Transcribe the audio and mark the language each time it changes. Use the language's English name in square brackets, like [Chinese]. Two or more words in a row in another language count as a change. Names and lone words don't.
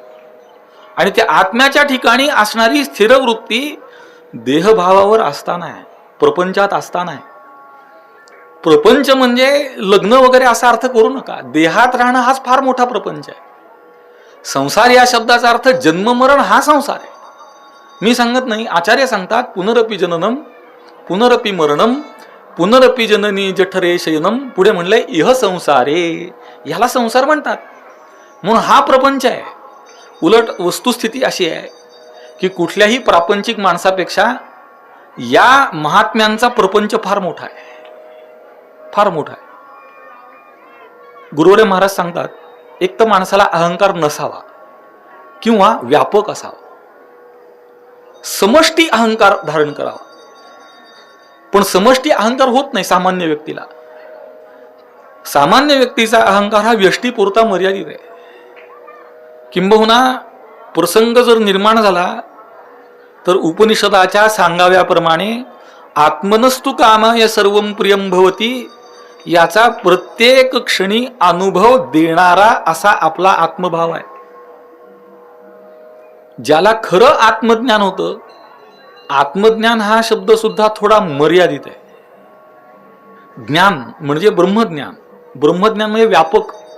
[Marathi] आणि त्या आत्म्याच्या ठिकाणी असणारी स्थिर वृत्ती देहभावावर असताना आहे, प्रपंचात असताना आहे. प्रपंच म्हणजे लग्न वगैरे असा अर्थ करू नका. देहात राहणं हाच फार मोठा प्रपंच आहे. संसार या शब्दाचा अर्थ जन्म मरण हा संसार आहे. [Sanskrit] मी सांगत नाही, आचार्य सांगतात पुनरपि जननम पुनरपि मरणम पुनरपि जननी जठरे शयनम. [Marathi] पुढे म्हणलंय [Sanskrit] इह संसारे, [Marathi] ह्याला संसार म्हणतात. म्हणून हा प्रपंच आहे. उलट वस्तुस्थिती अशी आहे की कुठल्याही प्रापंचिक माणसापेक्षा या महात्म्यांचा प्रपंच फार मोठा आहे, फार मोठा आहे. गुरुवरे महाराज सांगतात एक तर माणसाला अहंकार नसावा किंवा व्यापक असावा, समष्टी अहंकार धारण करावा. पण समष्टी अहंकार होत नाही सामान्य व्यक्तीला. सामान्य व्यक्तीचा अहंकार हा व्यष्टीपुरता मर्यादित आहे. किंबहुना प्रसंग जर निर्माण झाला तर उपनिषदाच्या सांगाव्याप्रमाणे [Sanskrit] आत्मनस्तु कामाय सर्वं प्रियं भवती [Marathi] याचा प्रत्येक क्षणी अनुभव देणारा असा आपला आत्मभाव आहे. ज्याला खरं आत्मज्ञान होतं, आत्मज्ञान हा शब्द सुद्धा थोडा मर्यादित आहे. ज्ञान म्हणजे ब्रह्मज्ञान, ब्रह्मज्ञान म्हणजे व्यापक.